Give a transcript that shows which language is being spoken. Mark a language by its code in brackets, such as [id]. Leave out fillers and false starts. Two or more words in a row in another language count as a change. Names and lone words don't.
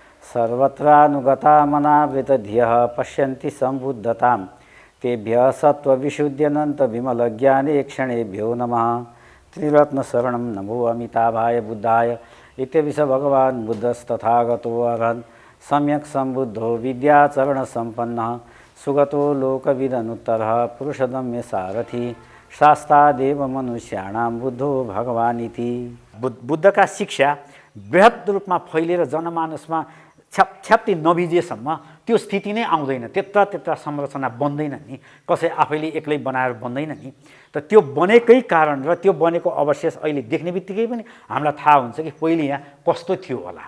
[sa] सर्वत्रानुगतामनावृतधियः पश्यन्ति सम्बुद्धतां तेभ्यः सत्त्वविशुद्ध्यनन्तविमलज्ञाने क्षणेभ्यो नमः त्रिरत्नशरणं नमो अमिताभाय बुद्धाय इत्यपि स भगवान् बुद्धस्तथागतो अरहन् सम्यक् सम्बुद्धो विद्याचरणसम्पन्नः सुगतो लोकविदनुत्तरः पुरुषदम्य सारथी शास्तादेव मनुष्याणां बुद्धो भगवान् इति। [ne] बुद्धका शिक्षा बृहत रूपमा फैलिएर जनमानसमा छ्याप्छ्याप्ती नभिजेसम्म त्यो स्थिति नै आउँदैन, त्यत्रा संरचना बन्दैन नि, कसै आफैले एक्लै बनाएर बन्दैन नि। त त्यो बनेकै कारण र त्यो बनेको अवशेष अहिले देख्ने बित्तिकै पनि हामीलाई थाहा हुन्छ कि पहिले यहाँ कस्तो थियो होला।